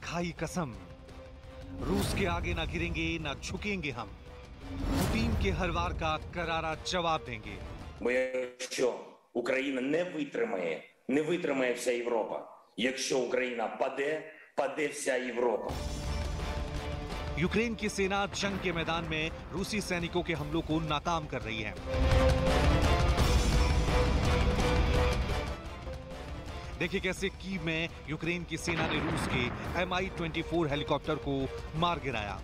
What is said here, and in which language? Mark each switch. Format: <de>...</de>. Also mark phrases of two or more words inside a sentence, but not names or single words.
<hi>खाई कसम, रूस के आगे ना गिरेंगे ना झुकेंगे हम, पुतिन के हर वार का करारा जवाब देंगे।</hi> <uk>Бо якщо Україна не витримає вся Європа. Якщо Україна паде вся Європа.</uk> <hi>यूक्रेन की सेना जंग के मैदान में रूसी सैनिकों के हमलों को नाकाम कर रही है। देखिए कैसे कीव में यूक्रेन की सेना ने रूस के Mi-24 हेलीकॉप्टर को मार गिराया।</hi>